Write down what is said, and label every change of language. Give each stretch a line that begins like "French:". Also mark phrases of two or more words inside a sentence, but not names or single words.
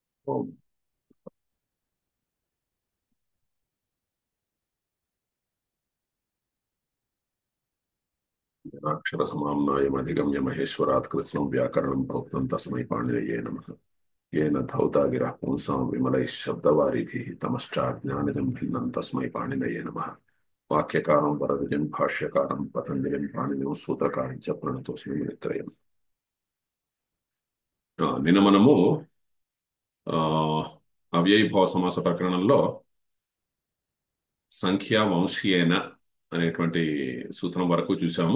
Sanskrit: ॐ अक्षरसमाम्नायमधिगम्य महेश्वरात् कृत्स्नं व्याकरणं प्रोक्तं तस्मै पाणिनये नमः. येन धौता गिरः पुंसां विमलैः शब्दवारिभिः तमश्चाज्ञानिदं भिन्नं तस्मै पाणिनये नमः. वाक्यकारं वरविजयं भाष्यकारं पतञ्जलिं पाणिनिं सूत्रकारं च प्रणतोस्मि मुनित्रयं.
Telugu: నిన్న మనము ఆ, అవ్యయీభావ సమాస ప్రకరణంలో
Sanskrit: संख्य वंशीयेन
Telugu: అనేటువంటి సూత్రం వరకు చూసాము.